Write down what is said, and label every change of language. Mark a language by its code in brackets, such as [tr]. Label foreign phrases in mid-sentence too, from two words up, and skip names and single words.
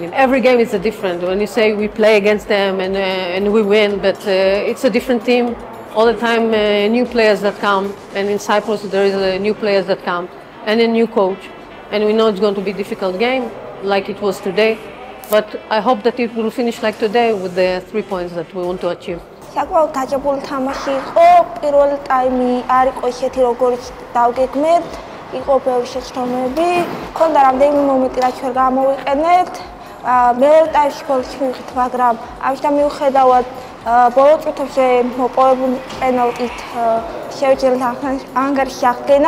[en] Every game is different. When you say we play against them and we win, but it's a different team. All the time new players that come, and in Cyprus there is new players that come, and a new coach. And we know it's going to be a difficult game, like it was today. But I hope that it will finish like today with the 3 points that we want to achieve. [ka] საკმაოდ დაჭებული თამაში იყო. პირველი ტაიმი არ იყო ისეთი, როგორც დავგეგმეთ. იყო ბევრი შეცდომები. ქონდა რამდენიმე მომენტი, რაც ვერ გამოვიყენეთ. მეორე ტაიმში გოლს მივიღეთ, მაგრამ ამიტომ მიუხედავად ბოლო წუთებში მოპოვებული პენალტით შევიძლია ანგარიშის აღდგენა.